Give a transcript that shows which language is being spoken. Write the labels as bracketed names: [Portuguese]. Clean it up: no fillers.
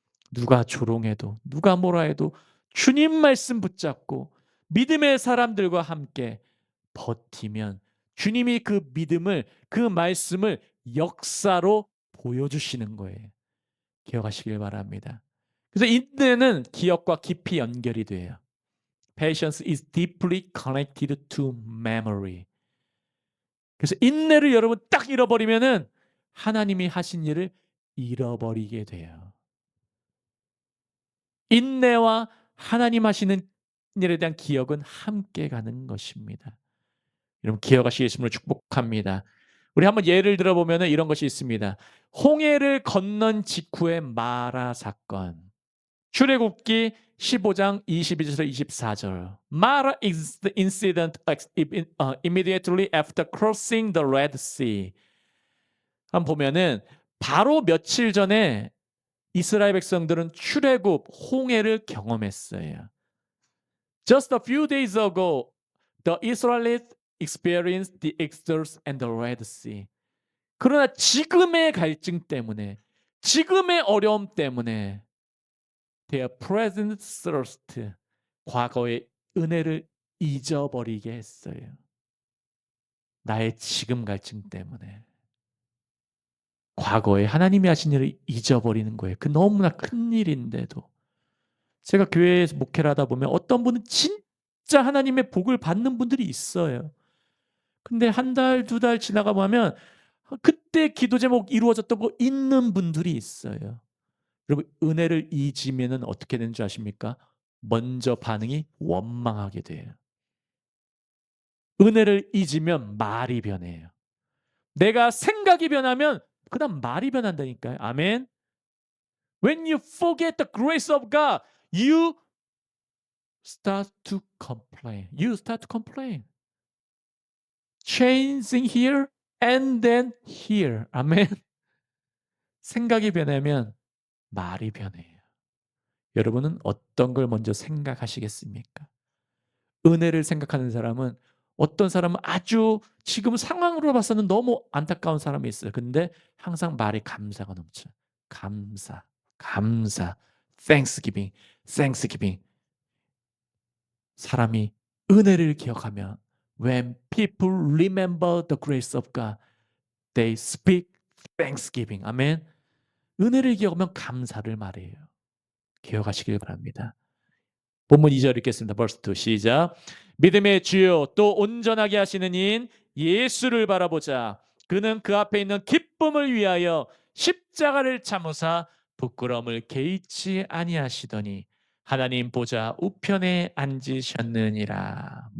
[Korean] 누가 조롱해도 누가 뭐라 해도 주님 말씀 붙잡고 믿음의 사람들과 함께 버티면 주님이 그 믿음을, 그 말씀을 역사로 보여주시는 거예요. 기억하시길 바랍니다. 그래서 인내는 기억과 깊이 연결이 돼요. [English] Patience is deeply connected to memory. [Korean] 그래서 인내를 여러분 딱 잃어버리면은 하나님이 하신 일을 잃어버리게 돼요. 인내와 하나님 하시는 일에 대한 기억은 함께 가는 것입니다. 여러분 기억하시겠음을 축복합니다. 우리 한번 예를 들어보면 이런 것이 있습니다. 홍해를 건넌 직후의 마라 사건. 출애굽기 15장 22절에서 24절. [English] Mara is the incident immediately after crossing the Red Sea. [Korean] 한번 보면은 바로 며칠 전에 이스라엘 백성들은 출애굽 홍해를 경험했어요. [English] Just a few days ago, the Israelites experienced the Exodus and the Red Sea. [Korean] 그러나 지금의 갈증 때문에, 지금의 어려움 때문에 [English] their present thirst, [Korean] 과거의 은혜를 잊어버리게 했어요. 나의 지금 갈증 때문에. 과거에 하나님이 하신 일을 잊어버리는 거예요. 그 너무나 큰 일인데도. 제가 교회에서 목회를 하다 보면 어떤 분은 진짜 하나님의 복을 받는 분들이 있어요. 근데 한 달, 두 달 지나가 보면 그때 기도 제목 이루어졌던 거 있는 분들이 있어요. 여러분 은혜를 잊으면은 어떻게 되는 줄 아십니까? 먼저 반응이 원망하게 돼요. 은혜를 잊으면 말이 변해요. 내가 생각이 변하면 그다음 말이 변한다니까요. 아멘. [English] When you forget the grace of God, you start to complain. You start to complain. Changing here and then here. [Korean] 아멘. 생각이 변하면 말이 변해요. 여러분은 어떤 걸 먼저 생각하시겠습니까? 은혜를 생각하는 사람은 어떤 사람은 아주 지금 상황으로 봐서는 너무 안타까운 사람이 있어요. 근데 항상 말에 감사가 넘쳐요. 감사, 감사, [English] thanksgiving, thanksgiving. [Korean] 사람이 은혜를 기억하면 [English] when people remember the grace of God, they speak thanksgiving. [Korean] 아멘. 은혜를 기억하면 감사를 말해요. 기억하시길 바랍니다. 본문 2절 읽겠습니다. [English] verse 2 [Korean] 시작. 믿음의 주요 또 온전하게 하시는 이인 예수를 바라보자. 그는 그 앞에 있는 기쁨을 위하여 십자가를 참으사 부끄러움을 개의치 아니하시더니 하나님 보좌 우편에 앉으셨느니라.